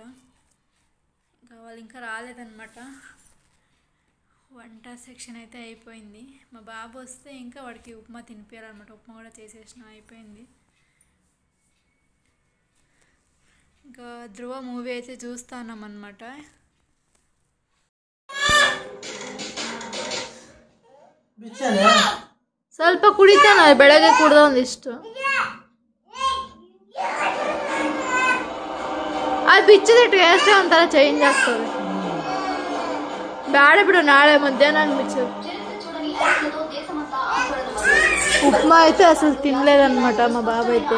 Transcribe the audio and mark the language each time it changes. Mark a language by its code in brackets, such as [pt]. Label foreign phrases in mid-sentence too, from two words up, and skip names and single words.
[te] ఇంకా వాళ్ళు ఇంకా రాలేదన్నమాట. వంట సెక్షన్ అయితే అయిపోయింది. మా బాబు వస్తే ఇంకా వాడికి ఉప్మా తినిపించాలన్నమాట. ఉప్మా కూడా చేసేసిన, అయిపోయింది. ఇంకా ధ్రువ మూవీ అయితే చూస్తున్నామన్నమాట. [kn] ಸ್ವಲ್ಪ ಕುಡಿತಾನ, ಬೆಳಗ್ಗೆ ಕುಡ್ದ ಒಂದಿಷ್ಟು. ಅದು ಬಿಚ್ಚಿದ ಟೇಸ್ಟೇ ಒಂಥರ ಚೇಂಜ್ ಆಗ್ತದೆ. ಬೇಡ ಬಿಡು, [te] నాಳೆ మధ్యాహ్నం బిచ్చు. ఉప్మా అయితే అసలు తినలేదన్నమాట మా బాబు అయితే.